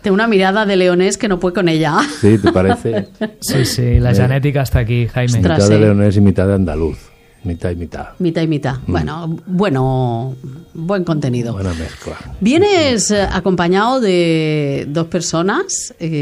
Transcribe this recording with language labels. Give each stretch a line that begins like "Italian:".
Catalan: Té una mirada de leonés que no puc
Spanish: con ella. Sí, ¿te parece?
Catalan: Sí, la genètica està aquí, Jaime.
Spanish: Ostras, mitad de leonés y mitad de andaluz. Mitad y mitad. Mitad y mitad. Mm. Bueno, buen contenido. Buena mezcla. Vienes acompañado de dos personas.